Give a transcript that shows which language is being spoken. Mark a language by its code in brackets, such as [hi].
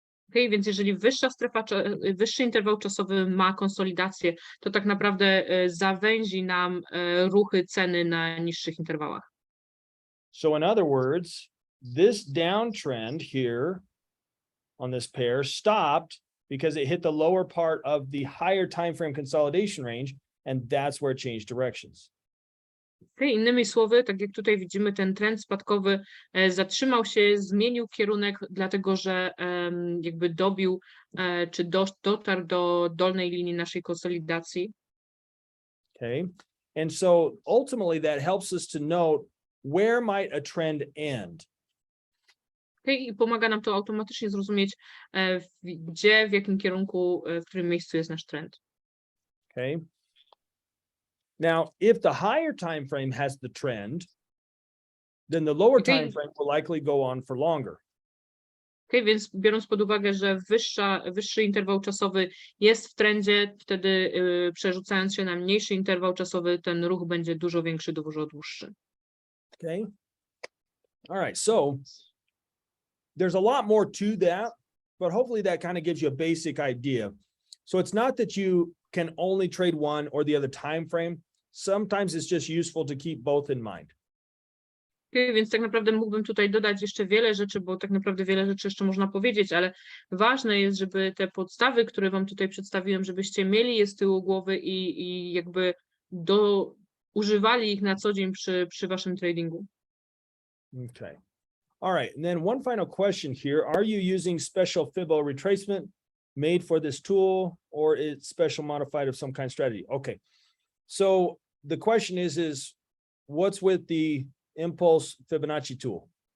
[pl] Okay, więc jeżeli wyższy interwał czasowy ma konsolidację, to tak naprawdę zawęzi nam ruchy ceny na niższych interwałach. [en] So in other words, this downtrend here on this pair stopped because it hit the lower part of the higher time frame consolidation range, and that's where it changed directions. [pl] Okay, innymi słowy, tak jak tutaj widzimy, ten trend spadkowy zatrzymał się, zmienił kierunek, dlatego że jakby dobił czy dotarł do dolnej linii naszej konsolidacji. [en] Okay, and so ultimately that helps us to note where might a trend end. [pl] Okay, i pomaga nam to automatycznie zrozumieć, gdzie, w jakim kierunku, w którym miejscu jest nasz trend. [en] Okay. Now, if the higher time frame has the trend, then the lower Okay. time frame will likely go on for longer. [pl] Okay, więc biorąc pod uwagę, że wyższy interwał czasowy jest w trendzie, wtedy przerzucając się na mniejszy interwał czasowy, ten ruch będzie dużo większy, dużo dłuższy. [en] Okay. All right. So there's a lot more to that, but hopefully that kind of gives you a basic idea. So it's not that you can only trade one or the other time frame. Sometimes it's just useful to keep both in mind. [pl] Więc tak naprawdę mógłbym tutaj dodać jeszcze wiele rzeczy, bo tak naprawdę wiele rzeczy jeszcze można powiedzieć, ale ważne jest, żeby te podstawy, które wam tutaj przedstawiłem, żebyście mieli je z tyłu głowy i jakby używali ich na co dzień przy waszym tradingu. [en] Okay. All right. And then one final question here. Are you using special Fibbo retracement made for this tool, or it's special modified of some kind strategy? Okay. So the question is what's with the Impulse Fibonacci tool?